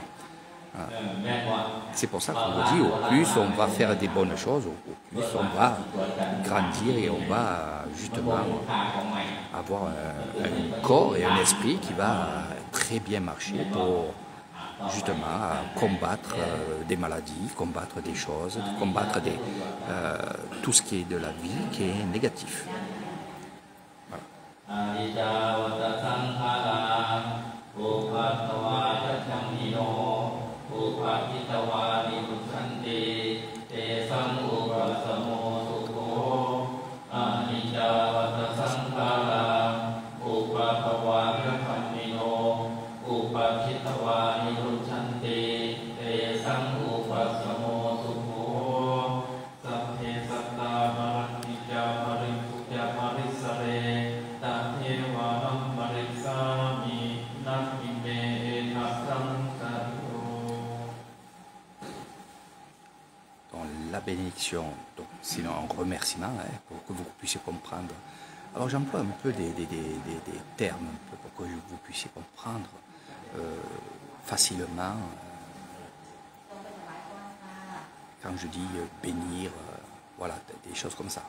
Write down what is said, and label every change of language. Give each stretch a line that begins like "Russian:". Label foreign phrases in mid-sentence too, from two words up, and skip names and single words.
French: C'est pour ça qu'on vous dit, au plus on va faire des bonnes choses, au plus on va grandir et on va justement avoir un corps et un esprit qui va très bien marcher pour justement combattre des maladies, combattre des choses, combattre tout ce qui est de la vie qui est négatif. Voilà.
Pali: นิจจาวัตสังขาราอุปัตตวาจัมมิโนอุปัฏฐิตวานิพุชันติเต สังอุปัสสโมสุโขอนิจจาวัตสังขาราอุปัตตวาจัมมิโนอุปัฏฐิตวานิพุชันติเตสังอุปัสสโมสุโขสัพเพสัตตามาริจามาริปุจจามาริสเรตะเทวานัมมาริสามินัตถิเมทัสสังสัตโต
French: Dans la bénédiction, donc, sinon un remerciement pour que vous puissiez comprendre. Alors j'emploie un peu des termes un peu pour que vous puissiez comprendre facilement quand je dis bénir, voilà, des choses comme ça.